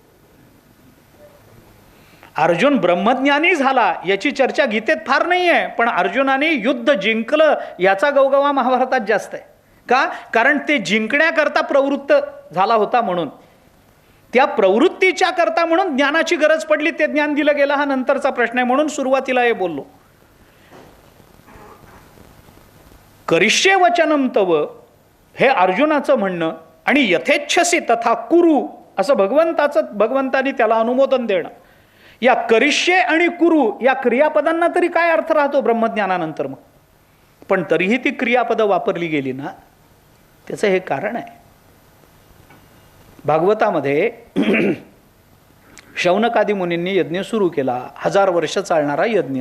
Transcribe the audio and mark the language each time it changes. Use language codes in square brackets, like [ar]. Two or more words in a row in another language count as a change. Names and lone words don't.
[mr] अर्जुन ब्रह्मज्ञानी झाला याची चर्चा गीतेत फार नाही आहे, पण अर्जुनाने युद्ध जिंकलं याचा गवगवा महाभारतात जास्त आहे. का? कारण ते जिंकण्याकरता प्रवृत्त झाला होता म्हणून. त्या प्रवृत्तीच्या करता म्हणून ज्ञानाची गरज पडली, ते ज्ञान दिलं गेलं हा नंतरचा प्रश्न आहे. म्हणून सुरुवातीला हे बोललो, [sa] करिष्ये वचनम तव, [mr] हे अर्जुनाचं म्हणणं आणि [sa] यथेच्छसी तथा कुरु [mr] असं भगवंतानी त्याला अनुमोदन देणं. या करिष्ये आणि कुरु या क्रियापदांना तरी काय अर्थ राहतो ब्रह्मज्ञानानंतर मग? पण तरीही ती क्रियापदं वापरली गेली ना, त्याचं हे कारण आहे. भागवतामध्ये शौनकादी मुनींनी यज्ञ सुरू केला, 1000 वर्ष चालणारा यज्ञ.